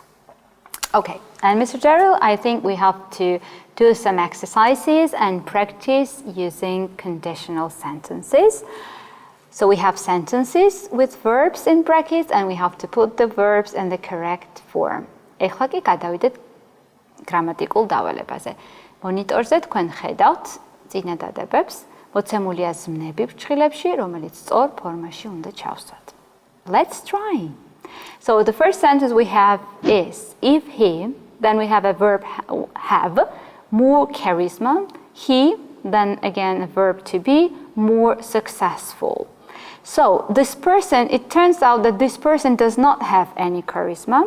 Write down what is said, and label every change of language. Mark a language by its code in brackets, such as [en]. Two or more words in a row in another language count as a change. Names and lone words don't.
[en] Okay, and Mr. Darryl, I think we have to do some exercises and practice using conditional sentences. So we have sentences with verbs in brackets and we have to put the verbs in the correct form. [ka] ეხლა კი გადავიდეთ გრამატიკულ დავალებაზე. მონიტორზე თქვენ ხედავთ წინადადებებს, მოცემულია ზმნები ფრჩხილებში, რომელიც სწორ ფორმაში უნდა ჩავსვათ. [en] Let's try. So the first sentence we have is, if he, then we have a verb have, more charisma, he, then again a verb to be, more successful. So this person, it turns out that this person does not have any charisma.